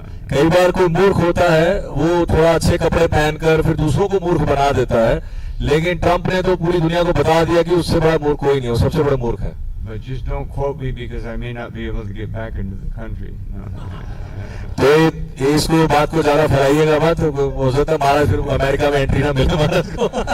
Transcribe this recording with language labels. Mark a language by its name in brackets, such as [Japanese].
[Hindi] कई बार कोई मूर्ख होता है, वो थोड़ा अच्छे कपड़े पहनकर फिर दूसरों को मूर्ख बना देता है, लेकिन ट्रम्प ने तो पूरी दुनिया को बता दिया कि उससे बड़ा मूर्ख कोई नहीं, वो सबसे बड़ा मूर्ख है. [English] But just don't quote me because I may not be able to get back into the country. No. [Hindi] तो इसको बात को ज्यादा फैलाइएगा मत, हो सकता है महाराज फिर अमेरिका में एंट्री ना मिले महाराज को.